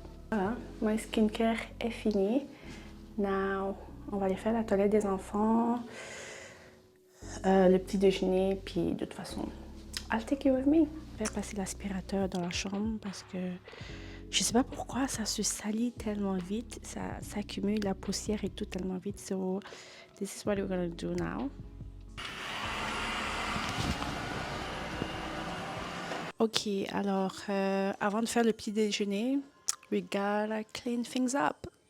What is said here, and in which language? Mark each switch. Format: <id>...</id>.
<fr>Voilà, mon skincare est fini. Now, on va aller faire la toilette des enfants, le petit déjeuner, puis de toute façon,</fr> <en>I'll take you with me.</en> <fr>Je vais passer l'aspirateur dans la chambre parce que je sais pas pourquoi ça se salit tellement vite, ça s'accumule la poussière et tout tellement vite.</fr> <en>So, this is what we're gonna do now.</en> <fr>Ok, alors avant de faire le petit déjeuner,</fr> <en>we gotta clean things up.</en>